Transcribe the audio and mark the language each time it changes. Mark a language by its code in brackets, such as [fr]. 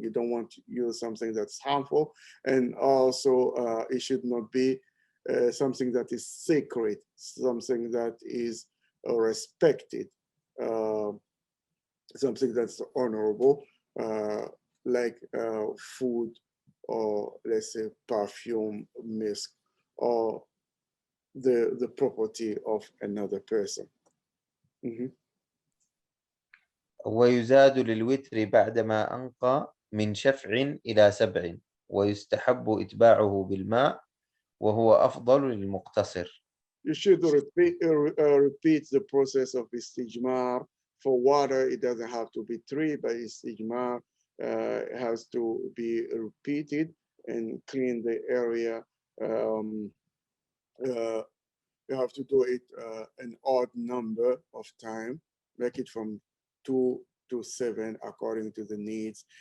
[en] You don't want to use something that's harmful. And also it should not be something that is sacred, something that is respected, something that's honorable, like food, or let's say perfume, mist, or the property of another person. [ar] ويزاد للوتر بعدما أنقى من شفع إلى 7 ويستحب إتباعه بالماء وهو أفضل للمقتصر. [en] You should repeat the process of istijmar. For water, it doesn't have to be 3, but istijmar has to be repeated and clean the area. You have to do it an odd number of time, make it from 2 to 7 according to the needs.